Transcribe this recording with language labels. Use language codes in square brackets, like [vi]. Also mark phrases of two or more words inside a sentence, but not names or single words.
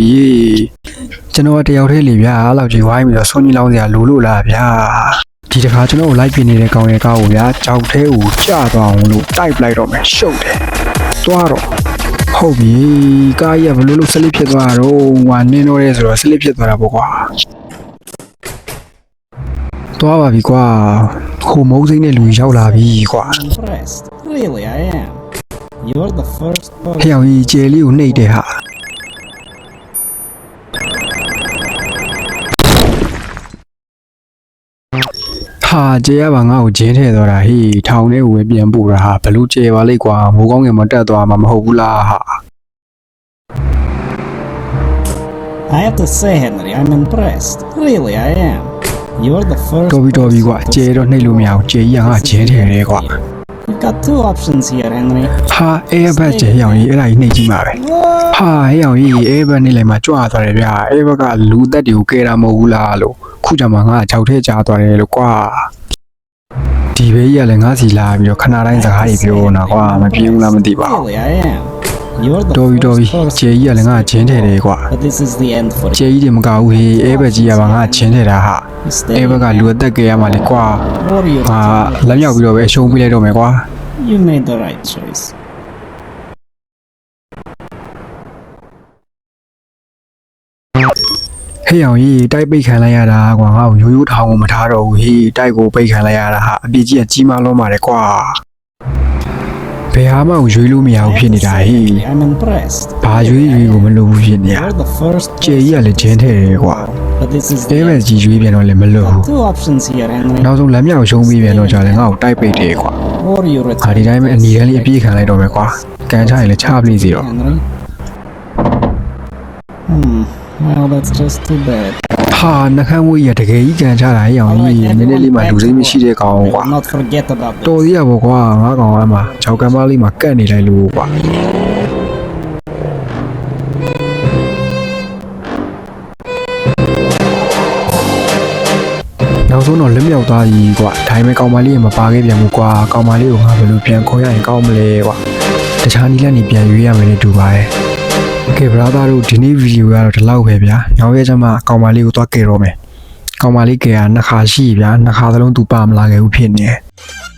[my] ကြီးကျွန်တော်တယောက်တည်းလေဗျာအဲ့လောက်ကြီးဝိုင်းပြီးတော့सूကြီးလောင်းစရာလိုလို့လားဗျာဒီတခါကျွန်တော်ကိုလိုက်ပြနေတဲ့ကောင်ရဲ့ကားကိုဗျာကြောက်သေးကိုကျသွားအောင်လို့တိုက်ပလိုက်တော့မယ်ရှုပ်တယ်သွားတော့ဟုတ်ပြီကားကြီးကဘလို့လို့ဆလစ်ဖြစ်သွားတော့ဟွာနင်းတော့ရဲဆိုတော့ဆလစ်ဖြစ်သွားတာပေါ့ကွာသွားပါပြီကွာဟိုမုန်းစိမ့်တဲ့လူရောက်လာပြီကွာ [en] Impressed. Really, I am. You're the first [my] ဟဲ့အောင်ကြီးကျယ်လေးကိုနှိပ်တယ်ဟာဟာကျေရပါငါ့ကိုဂျင်းထဲသွားတာဟေးထောင်ထဲကိုပဲပြန်ပို့တာဟာဘလို့ကျေပါလိမ့်ကွာမိုးကောင်းငယ်မတက်သွားမှာမဟုတ်ဘူးလားဟာ [en] I have to say, Henry, I'm impressed. Really, I am. You're the first [my] တော်ပြီကွာကျေတော့နှိပ်လို့မရအောင်ကျေကြီးကငါဂျင်းထဲတယ်ကွာ [en] You've got two options here, Henry. [my] ဟာအဲဘတ်ကျေအောင်ကြီးအဲ့ဒါကြီးနှိပ်ကြည့်ပါပဲဟာဟဲ့အောင်ကြီးအဲဘတ်နှိပ်လိုက်မှကြွသွားတယ်ဗျာအဲဘတ်ကလူသက်တွေကိုကဲတာမဟုတ်ဘူးလားလို့ခုကြမှာငါကြောက်ထဲကြားသွားတယ်လို့ကွာဒီဘေးကြီးကလည်းငါစီလာပြီးတော့ခဏတိုင်းစကားတွေပြောနေတာကွာမပြေဘူးလားမသိပါဘူး [en] Really, I am. You're the [my] တော်ပြီ [en] first [my] ကျေကြီးကလည်းငါဂျင်းထဲတယ်ကွာ [en] But this is the end for [my] ကျေကြီးတွေမကဘူးဟေးအဲဘတ်ကြီးကပါငါဂျင်းထဲတာဟာ [en] you. [my] အဲဘတ်ကလူအသက်ကဲရမှာလေကွာ [en] Or you [my] ဟာလက်မြောက်ပြီးတော့ပဲအရှုံးပေးလိုက်တော့မယ်ကွာ [en] You made the right choice. [my] ဟေးအောင်ကြီးတိုက်ပိတ်ခံလိုက်ရတာကွာငါ့ကိုရိုးထောင်ကိုမထားတော့ဘူးဟေးတိုက်ကိုပိတ်ခံလိုက်ရတာဟာအပြစ်ကြီးကကြီးမားလုံးပါတယ်ကွာဘယ်ဟာမှကိုရွေးလို့မရဘူးဖြစ်နေတာဟေး [en] I'm impressed. [my] ဘာရွေးကိုမလုပ်ဘူးဖြစ်နေရ [en] You're the first [my] ကျေကြီးကလည်းဂျင်းထဲတယ်ကွာ [en] But this is အဲ the [my] ဘက်ကြီးရွေးပြန်တော့လည်းမလုပ်ဘူး [en] two options here, Henry. [my] နောက်ဆုံးလက်မြောက်ရှုံးပြီးပြန်တော့ကြာလည်းငါ့ကိုတိုက်ပိတ်တယ်ကွာ [en] Or you ဟာ return. [my] ဒီတိုင်းပဲအနီတန်းလေးအပြေးခံလိုက်တော့မယ်ကွာကန်ချရင်လည်းချပလိစီတော့ [en] Henry. Well, that's just too bad. [my] ဟာနှခမ်းဝေးရတကယ်ကြီးကန်ချတာဟေးအောင်ကြီးနည်းနည်းလေးမှလူစိမ့်မရှိတဲ့ကောင် [en] I [my] ကွာ [en] will not forget about [my] တော် [en] this. [my] သေးရပေါ့ကွာငါကောင်အမှဂျောက်ကမ်းပါလေးမှာကတ်နေလိုက်လို့ကွာနောက်ဆုံးတော့လက်မြောက်သားကြီးကွာဒါပေမဲ့ကောင်မလေးကမပါခဲ့ပြန်ဘူးကွာကောင်မလေးကိုငါဘယ်လိုပြန်ခေါ်ရရင်ကောင်းမလဲကွာတခြားနီးလက်နေပြန်ရွေးရမယ်နဲ့တူပါတယ်ကဲဘရာသာတို့ဒီနေ့ဗီဒီယိုကတော့ဒီလောက်ပဲဗျာနောက်ရက်ကျမှကောင်မလေးကိုသွားကဲတော့မယ်ကောင်မလေးကဲကနှစ်ခါရှိဗျာနှစ်ခါသလုံးသူပါမလာခဲ့ဘူးဖြစ်နေတယ်